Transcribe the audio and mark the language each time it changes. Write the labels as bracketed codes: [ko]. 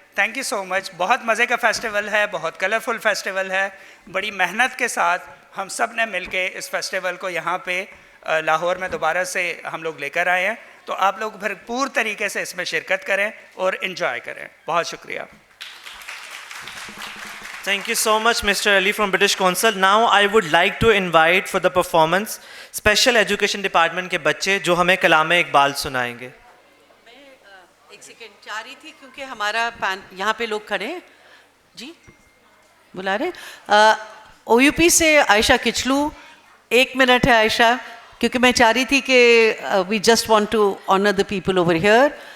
[en] Thank you so much. [hi] बहुत मज़े का फेस्टिवल है, बहुत कलरफुल फेस्टिवल है। बड़ी मेहनत के साथ हम सब ने मिलके इस फेस्टिवल को यहाँ पे लाहौर में दोबारा से हम लोग लेकर आए हैं, तो आप लोग भरपूर तरीके से इसमें शिरकत करें और इन्जॉय करें। बहुत शुक्रिया। [en] Thank you so much, Mr. Ali from British Council. Now I would like to invite for the performance Special Education Department [hi] के बच्चे जो हमें कलाम इकबाल सुनाएंगे। एक सेकेंड चाह रही थी क्योंकि हमारा यहाँ पे लोग खड़े हैं जी, बुला रहे। OUP से आयशा किचलू, 1 मिनट है आयशा, क्योंकि मैं चाह रही थी कि [en] We just want to honour the people over here.